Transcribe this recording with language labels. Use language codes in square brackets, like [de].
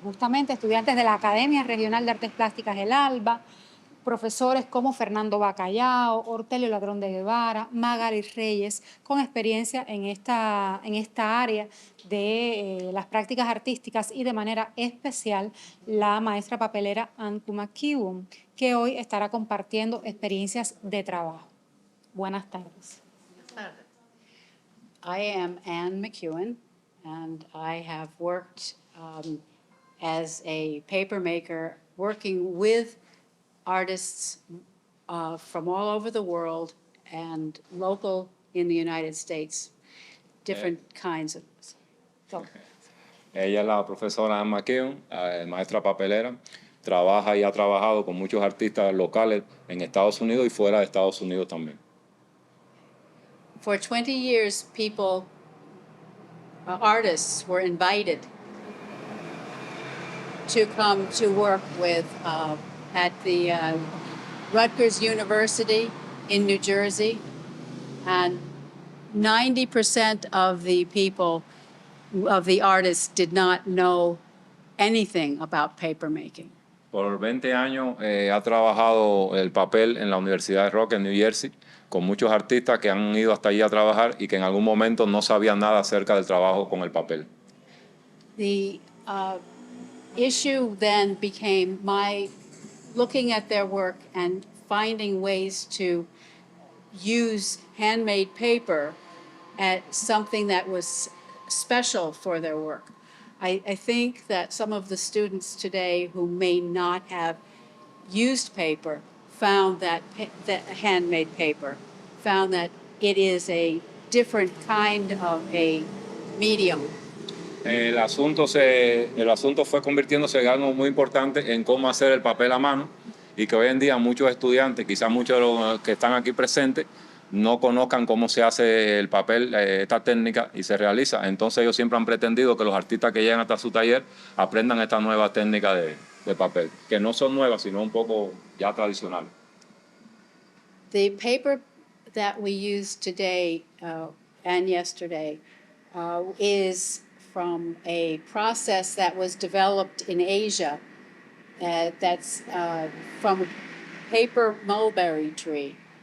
[es] Justamente estudiantes de la Academia Regional de Artes Plásticas El Alba, profesores como Fernando Bacallao, Ortelio Ladrón de Guevara, Magari Reyes, con experiencia en esta área de las prácticas artísticas y de manera especial la maestra papelera McKeown, que hoy estará compartiendo experiencias de trabajo. Buenas tardes. Buenas tardes. [en] I am McKeown, and I have worked as a paper maker, working with artists from all over the world and local in the United States, different kinds of. So. [es] Ella es la profesora McKeown, maestra papelera. Trabaja y ha trabajado con muchos artistas locales en Estados Unidos y fuera de Estados Unidos también. [en] For 20 years, artists were invited to come to work with at the Rutgers University in New Jersey, and 90% of the people, of the artists, did not know anything about papermaking. [es] Por 20 años ha trabajado el papel en la Universidad de Rutgers en New Jersey, con muchos artistas que han ido hasta allí a trabajar y que en algún momento no sabían nada acerca del trabajo con el papel. [en] The issue then became my looking at their work and finding ways to use handmade paper as something that was special for their work. I think that some of the students today who may not have used paper found that handmade paper, found that it is a different kind of a medium. [es] El asunto fue convirtiéndose en algo muy importante en cómo hacer el papel a mano, y que hoy en día muchos estudiantes, quizás muchos de los que están aquí presentes, no conozcan cómo se hace el papel, esta técnica, y se realiza. Entonces ellos siempre han pretendido que los artistas que llegan hasta su taller aprendan esta nueva técnica de papel, que no son nuevas, sino un poco ya tradicionales. [en] The paper that we use today and yesterday is from a process that was developed in Asia that's from paper mulberry tree.